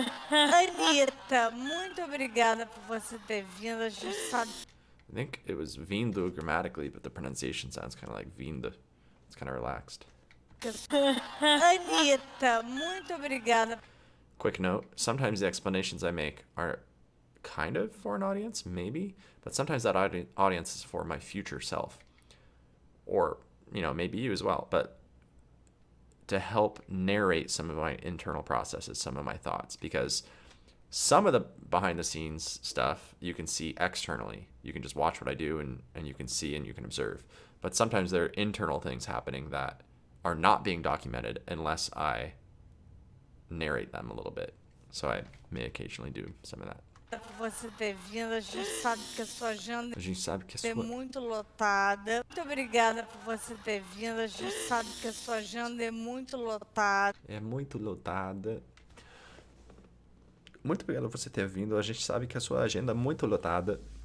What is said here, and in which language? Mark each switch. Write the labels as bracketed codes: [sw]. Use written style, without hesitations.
[pt] Anitta, muito obrigada por você ter vindo. A gente sabe... [en] I think it was vindo grammatically, but the pronunciation sounds kind of like vinda. It's kind of relaxed. Anitta, muito obrigada. Quick note, sometimes the explanations I make are kind of for an audience, maybe, but sometimes that audience is for my future self. Or, maybe you as well, but to help narrate some of my internal processes, some of my thoughts, because some of the behind the scenes stuff you can see externally. You can just watch what I do and you can see and you can observe. But sometimes there are internal things happening that are not being documented unless I narrate them a little bit. So I may occasionally do some of that. [pt] Você ter vindo, a gente sabe que a sua agenda é muito lotada. Muito obrigada por você ter vindo. A gente sabe que a sua agenda é muito lotada. É muito lotada. Muito obrigado por você ter vindo. A gente sabe que a sua agenda é muito lotada.